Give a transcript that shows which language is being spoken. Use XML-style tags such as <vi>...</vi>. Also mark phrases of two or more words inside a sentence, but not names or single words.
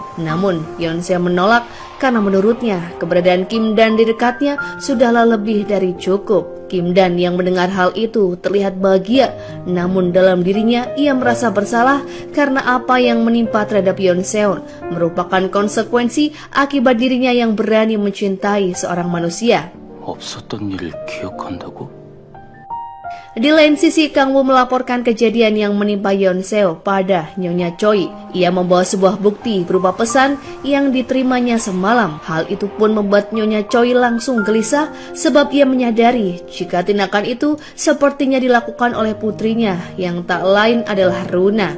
<id>Namun, Yoon Se-oh menolak karena menurutnya keberadaan Kim Dan di dekatnya sudahlah lebih dari cukup. Kim Dan yang mendengar hal itu terlihat bahagia, namun dalam dirinya ia merasa bersalah karena apa yang menimpa terhadap Yoon Se-oh merupakan konsekuensi akibat dirinya yang berani mencintai seorang manusia.</id> <ko>없었던 일을 기억한다고?</ko> <id>Di lain sisi, Kang Woo melaporkan kejadian yang menimpa Yoon Se-oh pada Nyonya Choi. Ia membawa sebuah bukti berupa pesan yang diterimanya semalam. Hal itu pun membuat Nyonya Choi langsung gelisah sebab ia menyadari jika tindakan itu sepertinya dilakukan oleh putrinya yang tak lain adalah Runa.</id>